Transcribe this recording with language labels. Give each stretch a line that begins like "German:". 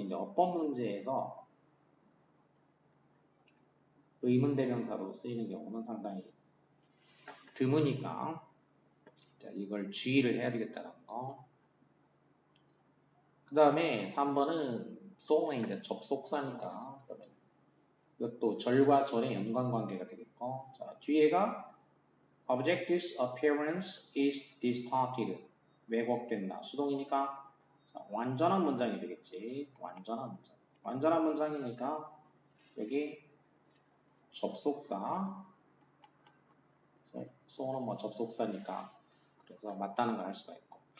Korean: 이제 어법 문제에서 의문 대명사로 쓰이는 경우는 상당히 드무니까 자, 이걸 주의를 해야 되겠다는 거. 그 다음에 3번은 so는 이제 접속사니까 이것도 절과 절의 연관관계가 되겠다. 되겠고, 자, 뒤에가
English: object's appearance is distorted.
Korean: 왜곡된다. 수동이니까 자, 완전한 문장이 되겠지. 완전한 문장. 완전한 문장이니까 여기 접속사. 소는 뭐 접속사니까 그래서 맞다는 걸 할 수가 있고.